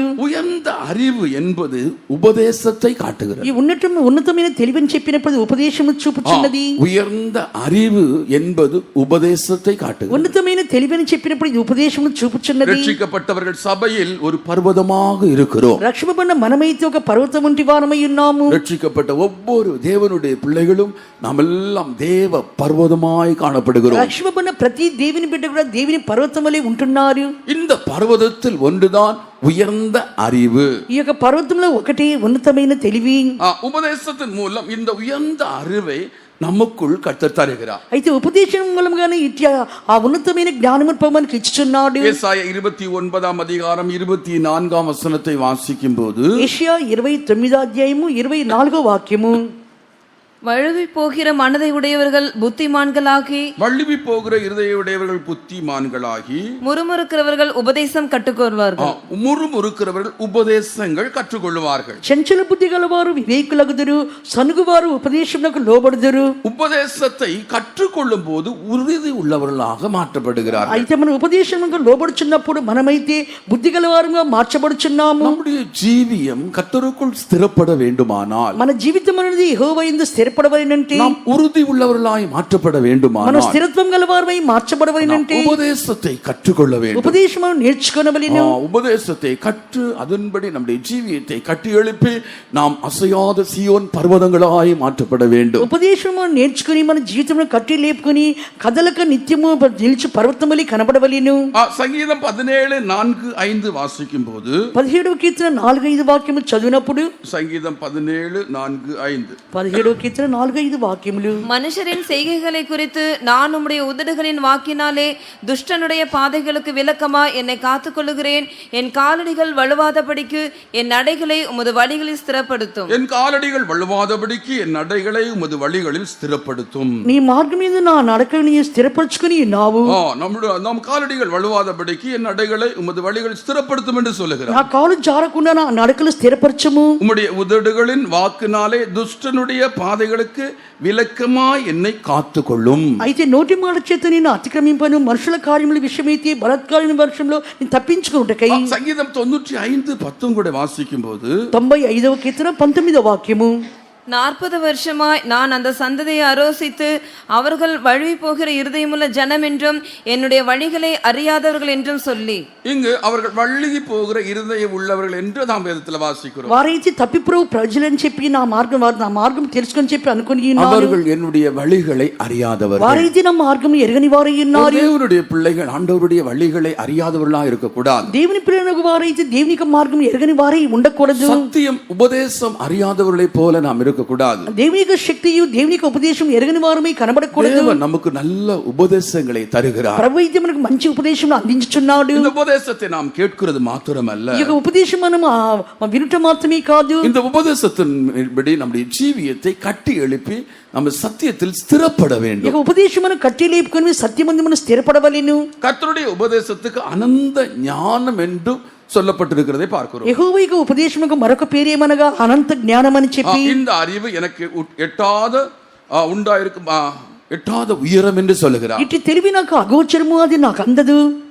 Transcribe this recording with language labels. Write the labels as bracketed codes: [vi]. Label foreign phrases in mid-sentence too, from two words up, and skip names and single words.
[ta] உயர்ந்த அறிவு என்பது உபதேசத்தை காட்டுகிறது. [te] ఈ ఉన్నతమైన తెలివిని చెప్పినప్పుడు ఉపదేశము చూపుచున్నది. [ta] உயர்ந்த அறிவு என்பது உபதேசத்தை காட்டுகிறது. [te] ఉన్నతమైన తెలివిని చెప్పినప్పుడు ఇది ఉపదేశము చూపుచున్నది. [ta] ரட்சிக்கப்பட்டவர்கள் சபையில் ஒரு பர்வதமாக இருக்கிறோம். [te] రక్షింపబడిన మనమైతే ఒక పర్వతం వంటి వారమై ఉన్నాము. [ta] ரட்சிக்கப்பட்ட ஒவ்வொரு தேவனுடைய பிள்ளைகளும் நாம் எல்லாம் தேவ பர்வதமாய் காணப்படுகிறோம். [te] రక్షింపబడిన ప్రతి దేవుని బిడ్డ కూడా దేవుని పర్వతం వలె ఉంటున్నారు. [ta] இந்த பர்வதத்தில் ஒன்றுதான் உயர்ந்த அறிவு. [te] ఈ యొక్క పర్వతంలో ఒకటి ఉన్నతమైన తెలివి. [ta] உபதேசத்தின் மூலம் இந்த உயர்ந்த அறிவை நமக்குள் கர்த்தர் தருகிறார். [te] అయితే ఉపదేశం మూలంగానే ఆ ఉన్నతమైన జ్ఞానము మనకి ఇచ్చుచున్నాడు. [ta] ஏசாயா 29 அதிகாரம் 24 வசனத்தை வாசிக்கும்போது, [te] యెషయా 29 అధ్యాయము 24 వాక్యము, [ta] வழுவி போகிற மனதை உடையவர்கள் புத்திமான்களாகி, வழுவி போகிற இருதயமுடையவர்கள் புத்திமான்களாகி, முறுமுறுக்கிறவர்கள் உபதேசம் கற்றுக்கொள்வார்கள். முறுமுறுக்கிறவர்கள் உபதேசங்கள் கற்றுக்கொள்வார்கள். [te] చంచల బుద్ధి గలవారు వివేకులగుదురు, సనుగువారు ఉపదేశమునకు లోబడుదురు. [ta] உபதேசத்தை கற்றுக்கொள்ளும் போது உறுதி உள்ளவர்களாக மாற்றப்படுகிறார்கள். [te] అయితే మనం ఉపదేశమునకు లోబడుచున్నప్పుడు మనమైతే బుద్ధి గలవారుగా మార్చబడుచున్నాము. [ta] நம்முடைய ஜீவியம் கர்த்தருக்குள் ஸ்திரப்பட வேண்டுமானால், [te] మన జీవితం అనేది యెహోవా యందు స్థిరపడవలెనంటే, [ta] நாம் உறுதி உள்ளவர்களாய் மாற்றப்பட [te] మన [ta] வேண்டுமானால், [te] స్థిరత్వం గలవారమై మార్చబడవలెనంటే [ta] உபதேசத்தை கற்றுக்கொள்ள வேண்டும். [te] ఉపదేశమును నేర్చుకొనవలెను. [ta] உபதேசத்தை கற்று அதன்படி நம்முடைய ஜீவியத்தை கட்டி எழுப்பி நாம் அசையாத சீயோன் பர்வதங்களாய் மாற்றப்பட வேண்டும். [te] ఉపదేశము నేర్చుకుని మన జీవితంలో కట్టి లేపుకొని కదలక నిత్యము నిలిచి పర్వతమలి కనబడవలెను. [ta] சங்கீதம் 17:4-5 வாசிக்கும் போது, [te] 17వ కీర్తన 4-5 వాక్యములు చదివినప్పుడు, [ta] சங்கீதம் 17:4-5, [te] 17వ కీర్తన 4-5 వాక్యములు, [ta] மனுஷரின் செய்கைகளை குறித்து நான் உம்முடைய உதடுகளின் வாக்கினாலே துஷ்டனுடைய பாதைகளுக்கு விலக்கமா என்னை காத்துக்கொள்ளுகிறேன். என் காலடிகள் வலுவாதபடிக்கு என் நடைகளை உமது வழிகளில் ஸ்திரப்படுத்தும். என் காலடிகள் வலுவாதபடிக்கு என் நடைகளை உமது வழிகளில் ஸ்திரப்படுத்தும். [te] నీ మార్గం మీద నా నడకని స్థిరపరచుకుని ఉన్నావు. [ta] நம் காலடிகள் வலுவாதபடிக்கு என் நடைகளை உமது வழிகளில் ஸ்திரப்படுத்தும் என்று சொல்லுகிறார். [te] నా కాలు జారకుండా నా నడకలు స్థిరపరచము. [ta] உம்முடைய உதடுகளின் வாக்கினாலே துஷ்டனுடைய பாதைகளுக்கு விலக்கமாய் என்னை காத்துக்கொள்ளும். [te] అయితే నోటి మాట చేత నేను అతిక్రమింపను, మనుషుల కార్యముల విషయమైతే బలాత్కారమైన వర్షంలో నేను తప్పించుకుంటకై. [ta] சங்கீதம் 95:10 கூட வாசிக்கும் போது, [te] 95వ కీర్తన 19వ వాక్యము, [ta] 40 வருஷமாய் நான் அந்த சந்ததியை அரோசித்து அவர்கள் வழுவி போகிற இருதயமுள்ள ஜனம் என்றும் என்னுடைய வழிகளை அறியாதவர்கள் என்றும் சொல்லி, இங்கு அவர்கள் வழுவி போகிற இருதயம் உள்ளவர்கள் என்று நாம் வேதத்தில் வாசிக்கிறோம். [te] వారైతే తప్పిపోవు ప్రజలని చెప్పి నా మార్గం తెలుసుకొని చెప్పి అనుకుని [ta] அவர்கள் என்னுடைய வழிகளை அறியாதவர்கள். [te] వారైతే నా మార్గం ఎరగని వారై ఉన్నారు. [ta] தேவனுடைய பிள்ளைகள் ஆண்டவருடைய வழிகளை அறியாதவர்களா இருக்கக்கூடாது. [te] దేవుని పిల్లలకు వారైతే దేవుని మార్గం ఎరగని వారై ఉండకూడదు. [ta] சத்தியம் உபதேசம் அறியாதவர்களை போல நாம் இருக்கக்கூடாது. [te] దేవుని శక్తియు దేవుని ఉపదేశం ఎరగని వారమై కనబడకూడదు. [ta] தேவன் நமக்கு நல்ல உபதேசங்களை தருகிறார். [te] ప్రభువు అయితే మనకు మంచి ఉపదేశం అందించుచున్నాడు. [ta] இந்த உபதேசத்தை நாம் கேட்கிறது மாத்திரமல்ல, [te] ఈ ఉపదేశం మనం వినుట మాత్రమే కాదు, [ta] இந்த உபதேசத்தின்படி நம்முடைய ஜீவியத்தை கட்டி எழுப்பி நம்ம சத்தியத்தில் ஸ்திரப்பட வேண்டும். [te] ఈ ఉపదేశం మనం కట్టి లేపుకొని సత్యమందు మనం స్థిరపడవలెను. [ta] கர்த்தருடைய உபதேசத்துக்கு அனந்த ஞானம் என்று சொல்லப்பட்டிருக்கிறதை பார்க்கிறோம். [te] యెహోవా యొక్క ఉపదేశముకు మరొక పేరేమనగా అనంత జ్ఞానం అని చెప్పి, [ta] இந்த அறிவு எனக்கு எட்டாத உயரம் என்று சொல்லுகிறார். [te] ఇట్టి తెలివి నాకు అగోచరము, అది నాకు అందదు.